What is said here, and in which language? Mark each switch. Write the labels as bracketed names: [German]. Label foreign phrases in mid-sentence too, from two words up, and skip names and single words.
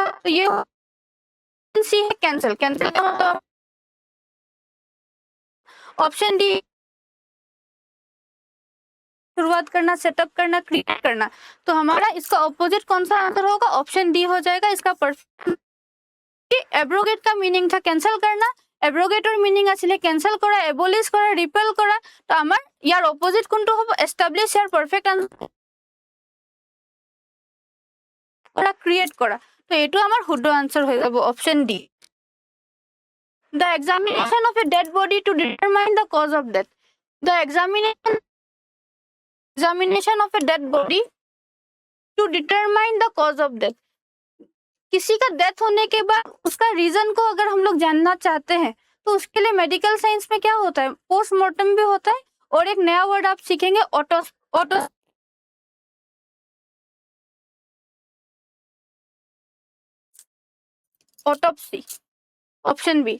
[Hindi] तो ये सी है कैंसिल, कैंसिल का मतलब [English] option D, [Hindi] शुरुआत करना, सेटअप करना, क्रिएट करना। तो हमारा इसका ऑपोजिट कौन सा आंसर होगा, [English] option D [Hindi] हो जाएगा इसका परफेक्ट। एब्रोगेट का मिनिंग था कैंसिल करना, [Assamese] এব্রোগেটর মিনিং আছিলে ক্যান্সেল করা, এবলিশ করা, রিপেল করা। তো আমার ইয়ার অপোজিট কোনটো হ'ব, এস্টাবলিশ, ইয়ার [English] perfect answer [Assamese] ক্রিয়েট করা। তো এটো আমার শুদ্ধ আনসার হয়ে যাব [English] option D. The examination of a dead body to determine the cause of death. The examination of a dead body to determine the cause of death. [Hindi] किसी का डेथ होने के बाद उसका रीजन को अगर हम लोग जानना चाहते हैं तो उसके लिए [English] medical science [Hindi] में क्या होता है, पोस्टमार्टम भी होता है। और एक नया वर्ड आप सीखेंगे, ऑटोप्सी, [English] option B.